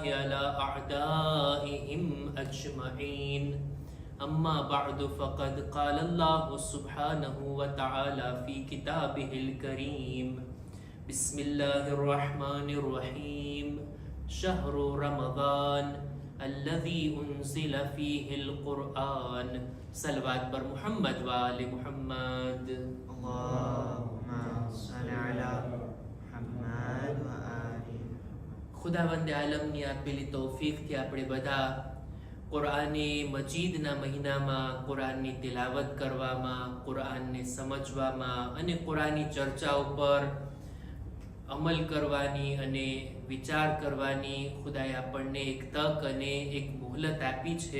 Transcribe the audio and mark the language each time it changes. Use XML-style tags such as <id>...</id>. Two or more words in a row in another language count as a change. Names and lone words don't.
<ar>على أعدائهم أجمعين أما بعد فقد قال الله سبحانه وتعالى في كتابه الكريم بسم الله الرحمن الرحيم شهر رمضان الذي أنزل فيه القرآن</ar> <gu>સલવાત પર મોહમ્મદ વાલે મોહમ્મદ</gu> <ar>اللهم صل على محمد وآل</ar> <gu>ખુદાવંદ આલમની આપેલી તૌફીકથી આપણે બધા કુરઆને મજીદના મહિનામાં કુરઆનની તિલાવત કરવામાં, કુરઆનને સમજવામાં અને કુરઆની ચર્ચા ઉપર અમલ કરવાની અને વિચાર કરવાની ખુદાએ આપણને એક તક અને એક મોહલત આપી છે.</gu>